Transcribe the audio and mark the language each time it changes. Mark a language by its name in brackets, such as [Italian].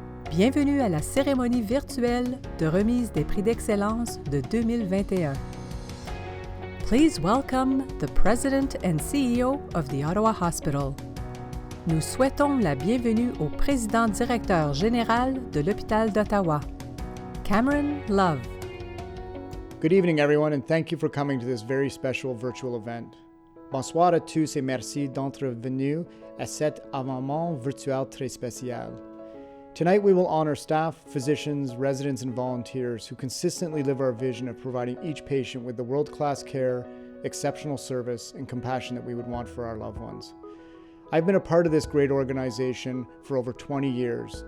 [French] Bienvenue à la cérémonie virtuelle de remise des prix d'excellence de 2021. [English] Please welcome the President and CEO of the Ottawa Hospital. [French] Nous souhaitons la bienvenue au Président Directeur Général de l'Hôpital d'Ottawa, Cameron Love. [English] Good evening, everyone, and thank you for coming to this very special virtual event. [French] Bonsoir à tous et merci d'être venus à cet événement virtuel très spécial. [English] Tonight we will honor staff, physicians, residents, and volunteers who consistently live our vision of providing each patient with the world-class care, exceptional service, and compassion that we would want for our loved ones. I've been a part of this great organization for over 20 years.